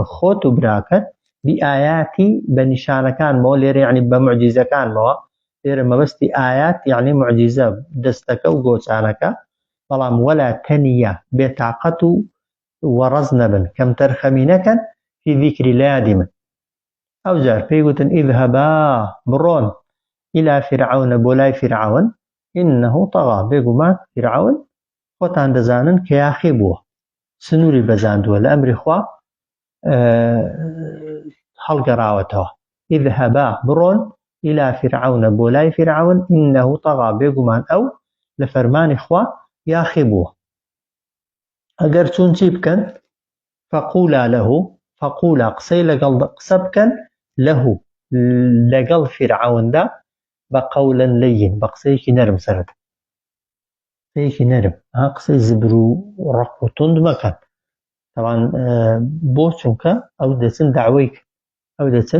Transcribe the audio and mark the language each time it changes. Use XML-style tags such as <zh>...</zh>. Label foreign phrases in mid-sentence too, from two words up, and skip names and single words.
<ckb>خۆت و براکەت بئایاتی بە نیشانەکانمەوە لێرە یعنی بە موعجیزەکانمەوە لێرە مەبەستی ئایات یعنی موعجیزە دەستەکە و گۆچانەکە بەڵام</ckb> <ar>وەلا تەنیە</ar> <ckb>بێتاقەت و وەڕەز نەبن کەم تەرخەمی نەکەن</ckb> <ar>فی ذیکری</ar> <ckb>لە یادی من ئەوجار پێی گوتن ئیذهەبا بڕۆن</ckb> <ar>إلى فرعون</ar> <ckb>بۆ لای فرعون</ckb> <ar>إنه طغى</ar> <ckb>بێگومان فرعون خۆتان دەزانن کە یاخی بووە سنووری بەزاندووە لە ئەمری خوا هەڵگەڕاوەتەوە ئیذهەبا بڕۆن</ckb> <ar>إلى فرعون</ar> <ckb>بۆ لای فرعون</ckb> <ar>إنه طغى</ar> <ckb>بێگومان ئەو لە فەرمانی خوا یاخی بووە ئەگەر چوون چی بکەن</ckb> <ar>فقولا له فقولا</ar> <ckb>قسەی لەگەڵ قسە بکەن له لەگەڵ فرعوندا بە</ckb> <ar>قەولەن لەین</ar> <ckb>بە قسەیەکی نەرم سەرەتا قسەیەکی نەرم قسەی زبر و ڕق و توند مەکەن طبعا بۆ چونکە ئەو دەچن داوای ئەو دەچن</ckb>